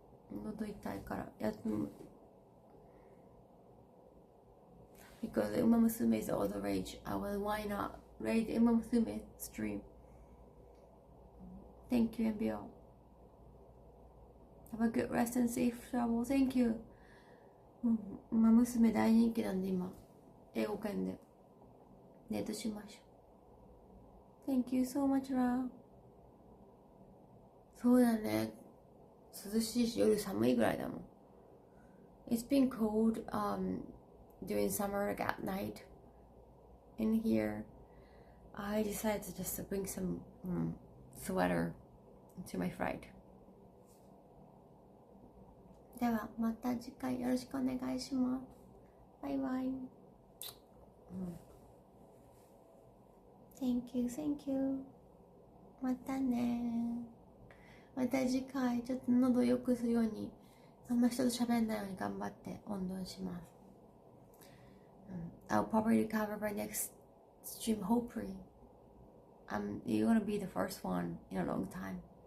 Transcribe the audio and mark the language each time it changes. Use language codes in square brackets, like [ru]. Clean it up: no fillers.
[ja] 喉痛いから休む。 [en] Because the ウマ娘 is all the rage. Why not raid ウマ娘 stream? Thank you, MBO. Have a good rest and safe travel. Thank you. [ja] ウマ娘大人気なんで今、英語圏でデートしましょう。 [en] Thank you so much, Ra. [ja] そうだね。涼しいし夜寒いぐらいだもん。 [en] It's been cold during summer, like at night. In here, I decided to just bring some sweater to my flight. [ja] ではまた次回よろしくお願いします。バイバイ。 [en] Thank you, thank you. [ja] またね。また次回ちょっと喉を良くするようにあんま人と喋んないように頑張って温存します。 [en] I'll probably recover by next stream, hopefully. You're gonna be the first one in a long time.